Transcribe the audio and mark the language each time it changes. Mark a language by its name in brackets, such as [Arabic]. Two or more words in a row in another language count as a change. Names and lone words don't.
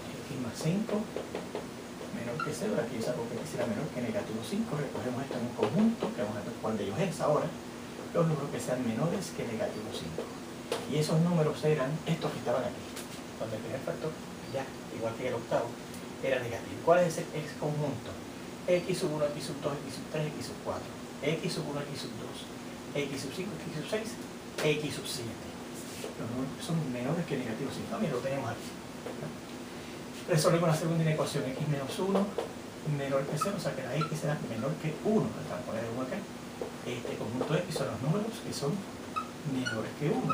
[Spanish] X más 5 menor que 0, aquí yo saco que x será menor que negativo 5, recogemos esto en un conjunto, que vamos a ver cuál de ellos es ahora, los números que sean menores que negativo 5. Y esos números eran estos que estaban aquí, donde el primer factor, ya, igual que el octavo, era negativo. ¿Cuál es ese conjunto? X sub 1, X sub 2, X sub 3, X sub 4, X sub 1, X sub 2, X sub 5, X sub 6, X sub 7. Los números que son menores que negativo 5. También lo tenemos aquí. Resolvemos la segunda inecuación, x menos 1 menor que 0, o sea que la x será menor que 1. Para poner el 1 acá. Este conjunto x son los números que son menores que 1.